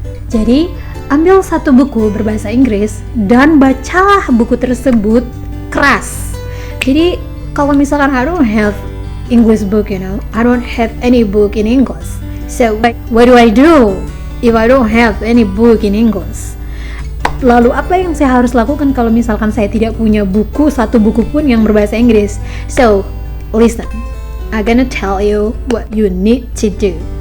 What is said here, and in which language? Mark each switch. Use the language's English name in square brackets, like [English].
[Indonesian] Jadi, ambil satu buku berbahasa Inggris dan bacalah buku tersebut keras. Jadi, kalau misalkan [English] I don't have English book, I don't have any book in English. So what do I do if I don't have any book in English? [Indonesian] Lalu apa yang saya harus lakukan kalau misalkan saya tidak punya satu buku pun yang berbahasa Inggris? [English] So listen, I'm gonna tell you what you need to do.